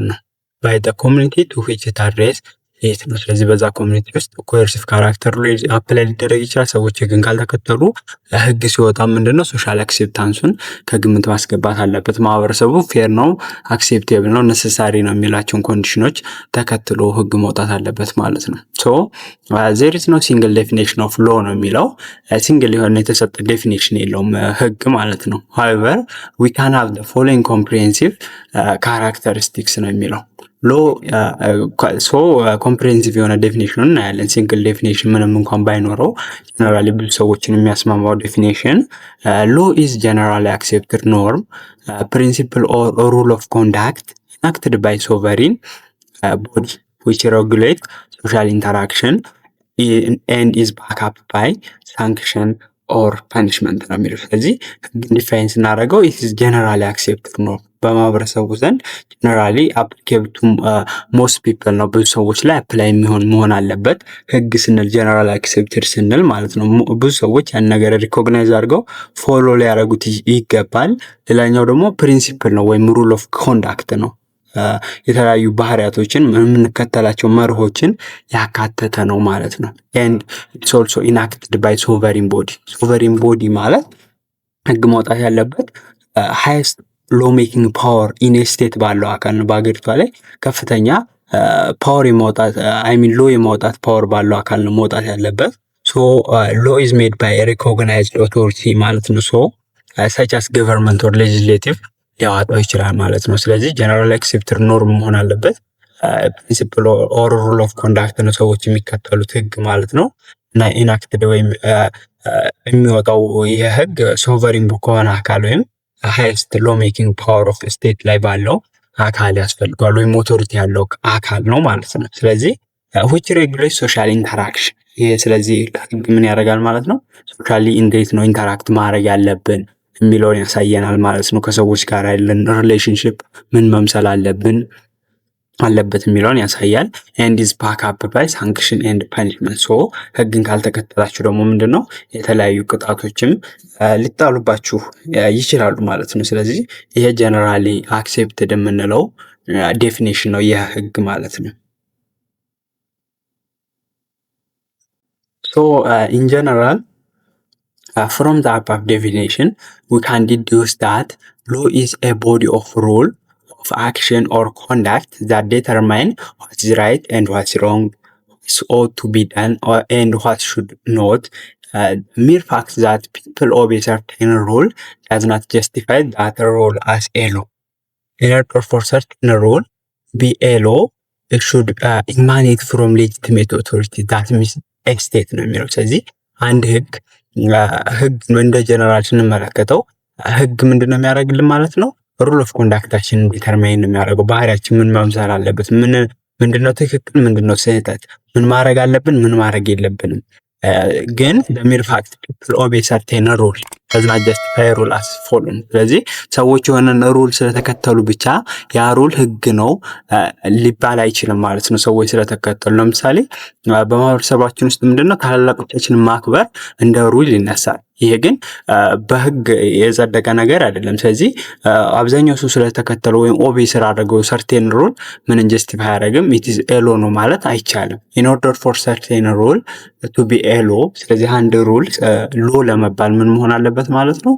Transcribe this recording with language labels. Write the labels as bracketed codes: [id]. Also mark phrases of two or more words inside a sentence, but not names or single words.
[am] ነው። [en] by the community to which it address [am] ይሄት ነው። ስለዚህ በዛ ኮሚኒቲ ውስጥ [en] coercive character [am] ላይ አፕላይ ሊደረግ ይችላል። ሰዎች ህግን ካልተከተሉ ህግ ሲወጣ ምንድነው [en] social acceptance [am] ከግምት ማስገባት አለበት። ማህበረሰቡ ፌር ነው፣ አክሴፕቴብል ነው፣ ነሰሳሪ ነው የሚላቸውን ኮንዲሽኖች ተከትሎ ህግ መውጣት አለበት ማለት ነው። [en] there is no single definition of law [am] ነው የሚለው። ሲንግል የሆነ የተሰጠ ዴፊኒሽን የለውም ህግ ማለት ነው። [en] however we can have the following comprehensive characteristics [am] ነው የሚለው። ሎ ኮምፕሬሄንሲቭ የሆነ ዴፊኒሽን እናያለን። [en] single definition [am] ምንም እንኳን ባይኖረው ጀነራሊ ብዙ ሰዎችን የሚያስማማው ዴፊኒሽን [en] law is generally accepted norm principle or rule of conduct enacted by sovereign body which regulate social interaction and is backed up by sanction or punishment [am] ነው የሚለው። ስለዚህ ህግን ዲፋይን ስናደርገው [en] it is generally accepted norm [am] በማህበረሰቡ ዘንድ [en] generally applicable to most people [am] ነው። ብዙ ሰዎች ላይ አፕላይ መሆን አለበት። ህግ ስንል [en] general accepted [am] ስንል ማለት ነው። ብዙ ሰዎች ያን ነገር ሪኮግናይዝ አድርገው ፎሎ ሊያደርጉት ይገባል። ሌላኛው ደግሞ ፕሪንሲፕል ነው ወይም [en] rule of conduct [am] ነው። የተለያዩ ባህሪያቶችን የምንከተላቸው መርሆችን ያካተተ ነው ማለት ነው። [en] and it's also enacted by sovereign body [am] sovereign body ማለት ህግ መውጣት ያለበት [en] highest law making power in a state [am] ባለው አካል ነው። በአገሪቷ ላይ ከፍተኛ ፓወር የማውጣት law የማውጣት ፓወር ባለው አካል ነው መውጣት ያለበት። [en] law is made by a recognized authority [am] ማለት ነው። [en] such as government or legislative [am] ሊያወጣው ይችላል ማለት ነው። ስለዚህ [en] general accepted norm [am] መሆን አለበት። [en] principle or rule of conduct [am] ነው ሰዎች የሚከተሉት ህግ ማለት ነው። እና ኢናክትድ ወይም የሚወጣው የህግ ሶቨሪን ከሆነ አካል ወይም [en] highest law making power of state [am] ላይ ባለው አካል ያስፈልጋል ወይም ኦቶሪቲ ያለው አካል ነው ማለት ነው። ስለዚህ [en] which regulates social interaction [am] ይሄ ስለዚህ ህግ ምን ያደርጋል ማለት ነው? ሶሻሊ እንዴት ነው ኢንተራክት ማድረግ ያለብን የሚለውን ያሳየናል ማለት ነው። ከሰዎች ጋር ያለን ሪሌሽንሺፕ ምን መምሰል አለበት የሚለውን ያሳያል። [en] and is backed up by sanction and punishment [am] ህግን ካልተከተላችሁ ደግሞ ምንድነው የተለያዩ ቅጣቶችም ሊጣሉባችሁ ይችላሉ ማለት ነው። ስለዚህ ይሄ [en] generally accepted [am] የምንለው ዴፊኒሽን ነው የህግ ማለት ነው። [en] in general From the above definition, we can deduce that law is a body of rule of action or conduct that determine what's right and what's wrong, what ought to be done and what should not. Mere fact that people obey certain rule does not justify that rule as a law. In order for certain rule be a law, it should emanate from legitimate authority. that means a state [am] ነው የሚለው። ስለዚህ አንድ ህግ እንደ ጀነራል ስንመለከተው ህግ ምንድን ነው የሚያደርግልን ማለት ነው? ሩል ኦፍ ኮንዳክታችንን ዲተርማይን ነው የሚያደርገው። ባህሪያችን ምን መምሰል አለበት፣ ምንድነው ትክክል፣ ምንድነው ስህተት፣ ምን ማድረግ አለብን፣ ምን ማድረግ የለብንም። ግን [en] mere fact people obey certain rule does not justify rule as follown። [am] ስለዚህ ሰዎች የሆነን ሩል ስለተከተሉ ብቻ ያ ሩል ህግ ነው ሊባል አይችልም ማለት ነው። ሰዎች ስለተከተሉ ለምሳሌ በማህበረሰባችን ውስጥ ምንድነው ታላላቆቻችንን ማክበር እንደ ሩል ይነሳል። ይሄ ግን በህግ የጸደቀ ነገር አይደለም። ስለዚህ አብዛኛው ሰው ስለተከተለው ወይም ኦቤይ ስላደረገው ሰርቴን ሩል ምንን ጀስቲፋይ አያደርግም። [en] it is a law [am] ነው ማለት አይቻልም። [en] in order for certain rule to be a law፣ [am] ስለዚህ አንድ ሩል ሎ ለመባል ምን መሆን አለበት ማለት ነው?